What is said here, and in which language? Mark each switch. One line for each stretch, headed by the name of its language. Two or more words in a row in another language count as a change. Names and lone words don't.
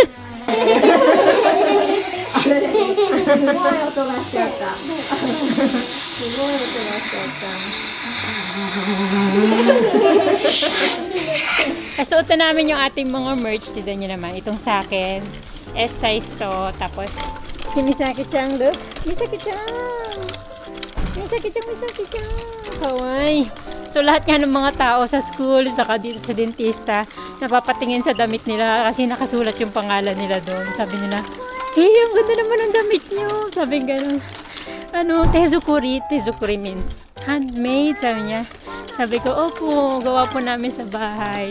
Filipino: Kasuot na namin yung ating mga merch. Tignan nyo naman. Itong sa akin, S size to. Tapos, si Misaki-chan, look. Misaki-chan! Misaki-chan, Misaki-chan! Kawaii! So, lahat nga ng mga tao sa school, saka dito sa dentista, napapatingin sa damit nila kasi nakasulat yung pangalan nila doon. Sabi nila, hey, ang ganda naman ang damit nyo. Sabi gano'n. Tezukuri.
English: Tezukuri means handmade,
Filipino: sabi niya. Sabi ko, opo, gawa po namin sa bahay.